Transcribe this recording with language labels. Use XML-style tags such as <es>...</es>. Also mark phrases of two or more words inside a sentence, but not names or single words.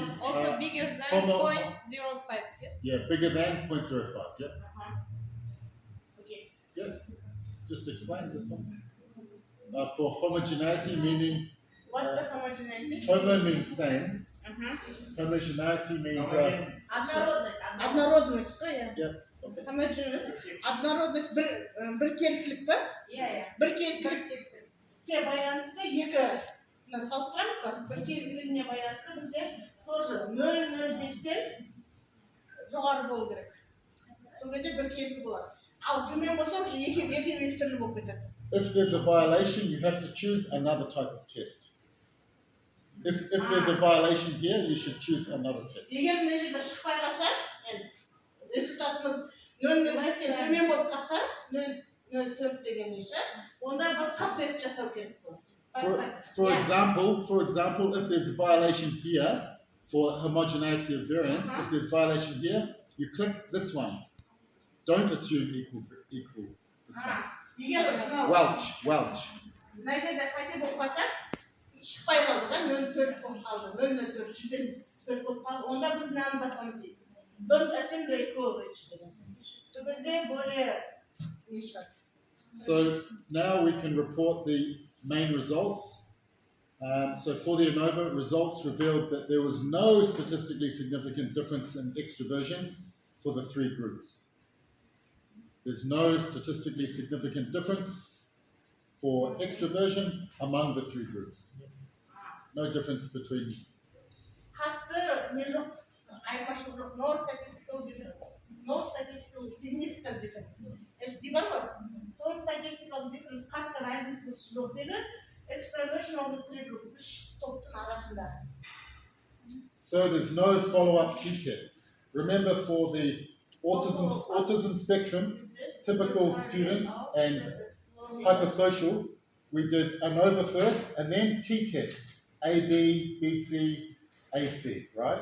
<en>Also bigger than 0.05, yes? Yeah, bigger than 0.05, yeah. Okay. Yeah, just explain this one. For homogeneity, meaning What's the homogeneity? homo means same. Homogeneity means</en> <ru>Однородность, да?</ru> <en>yeah. Okay. Homogeneous.</en> <kk>Однородность біркелкілік па? Біркелкілікке байланысты екі салыстырамыз ба? Біркелкілігіне байланысты бізде тоже 0.05-тен жоғары болу керек. Сол кезде біркелкі болады. Ал төмен болса уже екі түрлі болып кетеді.</kk> <en>If there's a violation, you have to choose another type of test. If there's a violation here, you should choose another test.</en> <kk>Егер мына жерде шықпай қалса, результатымыз 0.5-тен төмен болып қалса, 0.04 деген неше, онда басқа тест жасау керек болады.</kk> <en>For example, if there's a violation here for homogeneity of variance, if there's violation here, you click this one. Don't assume equal this one. Welch.</en> <kk>Мына жерде қате болып қалса, шықпай қалды да, 0.4 болып қалды, 0.04, 100-ден 4 болып қалды, онда біз мынаны басамыз дейді.</kk> <en>Don't assume the equality деген.</en> <kk>Сол кезде более не шығады.</kk> <en>So now we can report the main results. So for the ANOVA, results revealed that there was no statistically significant difference in extroversion for the three groups. There's no statistically significant difference for extroversion among the three groups. No difference between.</en> <kk>Қатты не жоқ, айырмашылық жоқ.</kk> <en>No statistical difference. No statistical significant difference.</en> <kk>SD бар ғой? Сол</kk> <en>statistical difference</en> <kk>қатты разницасы жоқ деді.</kk> <en>Extroversion of the three groups.</en> <kk>Үш топтың арасында.</kk> <en>So there's no follow-up t-tests. Remember, for the autism spectrum, typical student and hypersocial, we did ANOVA first and then t-test. A, B, B, C, A, C, right?</en>